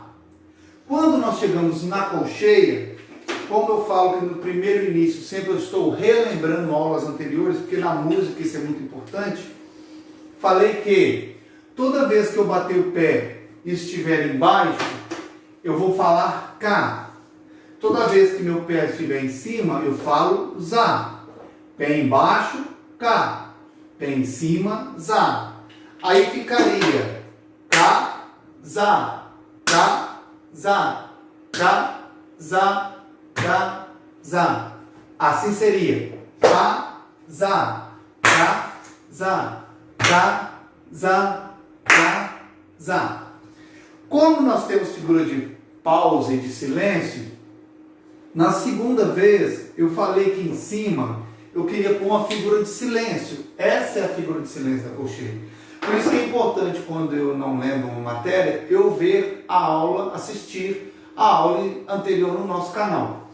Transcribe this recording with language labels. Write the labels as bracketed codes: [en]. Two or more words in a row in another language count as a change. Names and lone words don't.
[pt] Quando nós chegamos na colcheia, como eu falo que no primeiro início sempre eu estou relembrando aulas anteriores, porque na música isso é muito importante, falei que toda vez que eu bater o pé e estiver embaixo, eu vou falar cá. Toda vez que meu pé estiver em cima, eu falo zá. Pé embaixo, cá. Pé em cima, zá. Aí ficaria cá, zá, cá, zá, cá, zá, cá, zá. Assim seria cá, zá, cá, zá, cá, zá, cá, zá. Como nós temos figura de pausa e de silêncio, na segunda vez eu falei que em cima eu queria pôr uma figura de silêncio. Essa é a figura de silêncio da colcheia. Por isso que é importante, quando eu não lembro uma matéria, eu ver a aula, assistir a aula anterior no nosso canal.